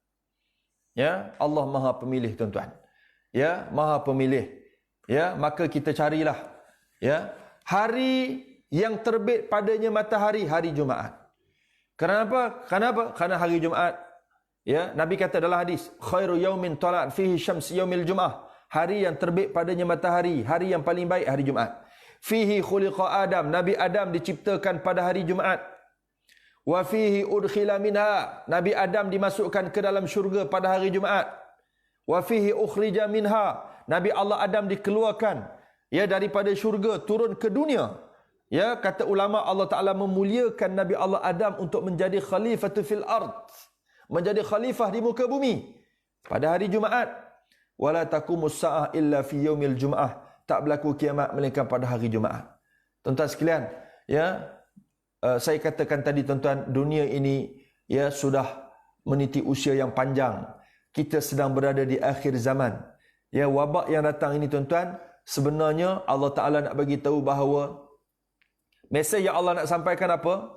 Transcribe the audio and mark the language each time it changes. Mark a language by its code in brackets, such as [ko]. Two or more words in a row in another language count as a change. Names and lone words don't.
[ms] Ya, Allah Maha Pemilih, tuan-tuan. Ya, Maha Pemilih. Ya, maka kita carilah ya hari yang terbit padanya matahari, hari Jumaat. Kenapa? Karena hari Jumaat, ya, Nabi kata dalam hadis, [ar] خير يوم طلعت فيه الشمس يوم الجمعة. [ms] Hari yang terbit padanya matahari, hari yang paling baik hari Jumaat. [ar] فيه خلق آدم, [ms] Nabi Adam diciptakan pada hari Jumaat. [ar] وفيه أدخل منها, [ms] Nabi Adam dimasukkan ke dalam syurga pada hari Jumaat. [ar] وفيه أخرج منها, [ms] Nabi Allah Adam dikeluarkan ya daripada syurga turun ke dunia. Ya, kata ulama, Allah Taala memuliakan Nabi Allah Adam untuk menjadi [ar] خليفة في الأرض, [ms] menjadi khalifah di muka bumi pada hari Jumaat. [ar] ولا تقوم الساعة إلا في يوم الجمعة, [ms] tak berlaku kiamat melainkan pada hari Jumaat. Tuan-tuan sekalian, ya, saya katakan tadi, tuan-tuan, dunia ini ya sudah meniti usia yang panjang. Kita sedang berada di akhir zaman. Ya, wabak yang datang ini, tuan-tuan, sebenarnya Allah Taala nak bagi tahu bahawa mesej yang Allah nak sampaikan apa?